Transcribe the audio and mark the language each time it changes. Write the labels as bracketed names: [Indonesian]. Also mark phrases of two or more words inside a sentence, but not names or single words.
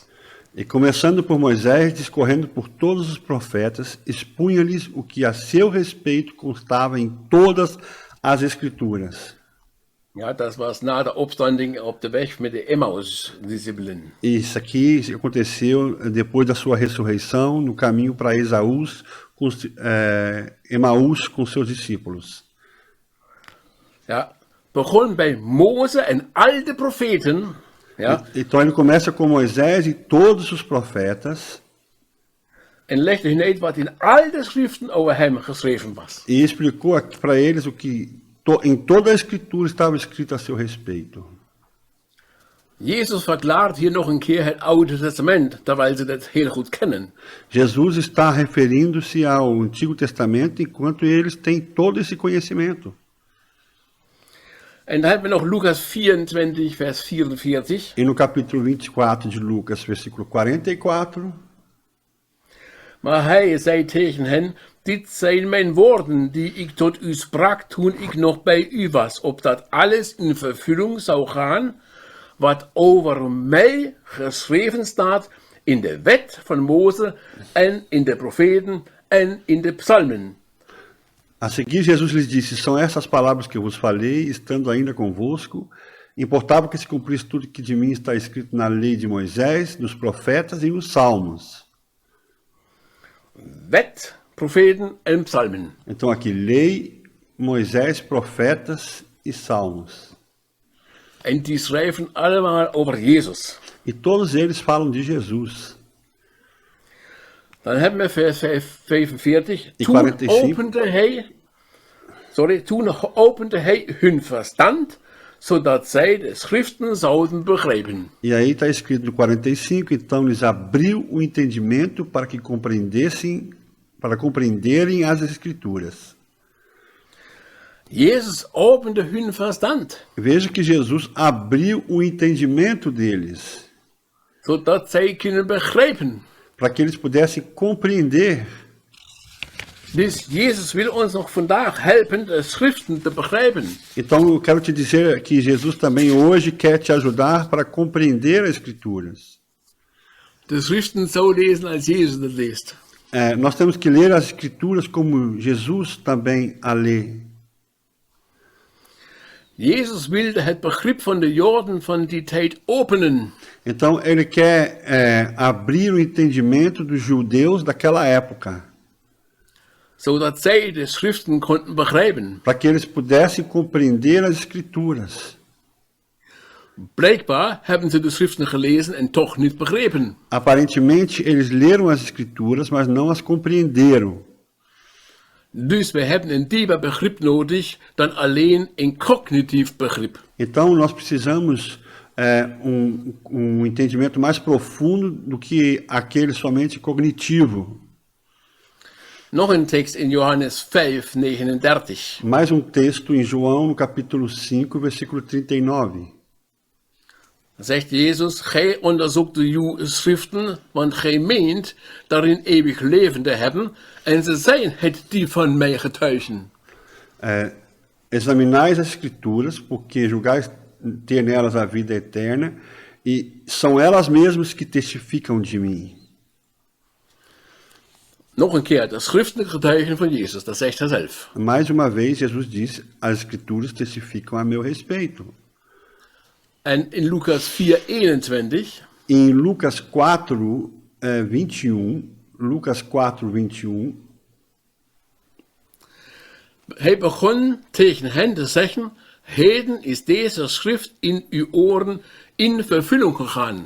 [Portuguese] E começando por Moisés, discorrendo por todos os profetas, expunha-lhes o que a seu respeito constava em todas as Escrituras. [Dutch] Ja, dat was na de opstanding op de weg met de Emmaus-discipelen. [Portuguese] Isso aqui aconteceu depois da sua ressurreição, no caminho para Emaús com seus discípulos. [Dutch] Ja, begon bij Mozes en al de profeten. Ja, [Portuguese] Então ele começa com Moisés e todos os profetas. [Dutch] en legde hun uit wat in al de schriften over hem geschreven was. [Portuguese] E explicou para eles o que em toda a Escritura estava escrito a seu respeito. [Dutch] Jezus verklaart hier nog een keer het Oude Testament, terwijl ze dat heel goed kennen. [Portuguese] Jesus está referindo-se ao Antigo Testamento enquanto eles têm todo esse conhecimento. [Dutch] En dan hebben we nog Lucas 24, vers 44. [Portuguese] E no capítulo 24 de Lucas, versículo 44, [Dutch] Maar hij zei tegen hen, dit zijn mijn woorden die ik tot u sprak toen ik nog bij u was, opdat alles in vervulling zou gaan, wat over mij geschreven staat in de wet van Mozes en in de profeten en in de psalmen. [Portuguese] a seguir Jesus lhes disse, são essas palavras que eu vos falei, estando ainda convosco, importava que se cumprisse tudo que de mim está escrito na lei de Moisés, nos profetas e nos salmos. [Dutch] Wet, profeten en psalmen. [Portuguese] Então aqui, lei, Moisés, profetas e salmos. [Dutch] En die schrijven allemaal over Jezus. [Portuguese] E todos eles falam de Jesus. [Dutch] Dan hebben we vers 45. Die Toen 45. opende hij hun verstand, zodat zij de schriften zouden begrijpen. [Portuguese] E aí está escrito no 45, então lhes abriu o entendimento para que compreenderem as Escrituras. [Dutch] Jezus opende hun verstand, [Portuguese] Veja que Jesus abriu o entendimento deles, [Dutch] zodat zij kunnen begrijpen. [Portuguese] para que eles pudessem compreender. [Dutch] Dus Jezus wil ons nog vandaag helpen de schriften te begrijpen. [Portuguese] Então eu quero te dizer que Jesus também hoje quer te ajudar para compreender as Escrituras. [Dutch] De schriften zo lezen als Jezus het leest. [Portuguese] Nós temos que ler as Escrituras como Jesus também a lê. [Dutch] Jezus wilde het begrip van de Joden van die tijd openen. [Portuguese] Então ele quer abrir o entendimento dos judeus daquela época, [Dutch] Zodat zij de schriften konden begrijpen. [Portuguese] para que eles pudessem compreender as Escrituras. [Dutch] Blijkbaar hebben ze de schriften gelezen en toch niet begrepen. [Portuguese] Aparentemente eles leram as Escrituras, mas não as compreenderam. [Dutch] Dus we hebben een dieper begrip nodig dan alleen een cognitief begrip. [Portuguese] Então nós precisamos um entendimento mais profundo do que aquele somente cognitivo. [Dutch] Nog een tekst in Johannes 5, 39. [Portuguese] Mais um texto em João, no capítulo 5, versículo 39. [Dutch] Zegt Jezus, gij onderzoekt de schriften, want gij meent daarin eeuwig leven te hebben, en ze zijn het die van mij getuigen. [Portuguese] Examinais as Escrituras, porque julgais ter nelas a vida eterna, e são elas mesmas que testificam de mim. [Dutch] Nog een keer, de schriften getuigen van Jezus, dat zegt hij zelf. [Portuguese] Mais uma vez, Jesus disse, as Escrituras testificam a meu respeito. [Dutch] En in Lucas 4, 21, [Portuguese] Em Lucas 4, 21, Lucas 4, 21, [Dutch] hij begon tegen hen te zeggen, heden is deze schrift in uw oren in vervulling gegaan.